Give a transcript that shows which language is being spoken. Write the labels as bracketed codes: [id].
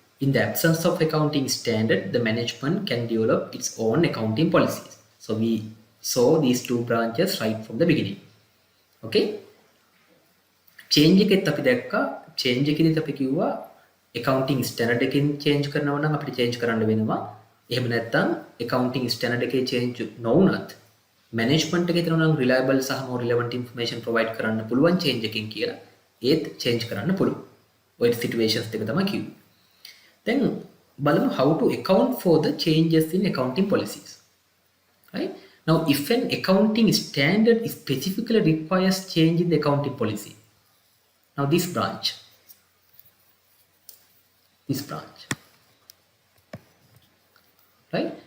[en] In the absence of accounting standard, the management can develop its own accounting policies. So we saw these two branches right from the beginning. [si] Okay, change එකෙත් අපි දැක්කා. change එකේදීත් අපි කිව්වා accounting standard එකෙන් change කරනවා නම් අපිට change කරන්න වෙනවා. එහෙම නැත්නම් accounting standard එකේ change නොවුනත් management එකේ තියෙනවා නම් reliable සහ more relevant information provide කරන්න පුළුවන් change එකකින් කියලා ඒත් change කරන්න පුළුවන්. ඔය situations දෙක තමයි කිව්වේ. [en] Then බලමු how to account for the changes in accounting policies. Right? Now, if an accounting standard specifically requires change in the accounting policy, now this branch, right?